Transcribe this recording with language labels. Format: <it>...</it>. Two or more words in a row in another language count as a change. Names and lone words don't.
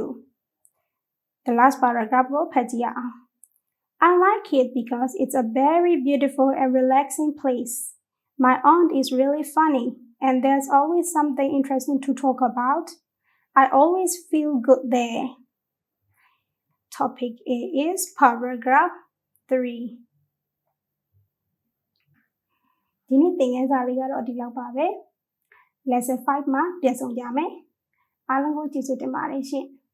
<en>The last paragraph go Patia. I like it because it's a very beautiful and relaxing place. My aunt is really funny and there's always something interesting to talk about.I always feel good there. Topic A is paragraph 3.</en> <my>ဒီနေ့သင်ခန်းစာလေးကတော့ဒီလောက်ပါပဲ</my> <en>Lesson 5</en> <my>မှာပြန်ဆောင်ကြမယ်အားလုံးကိုကျေးဇူးတင်ပါတယ်ရှင်</my>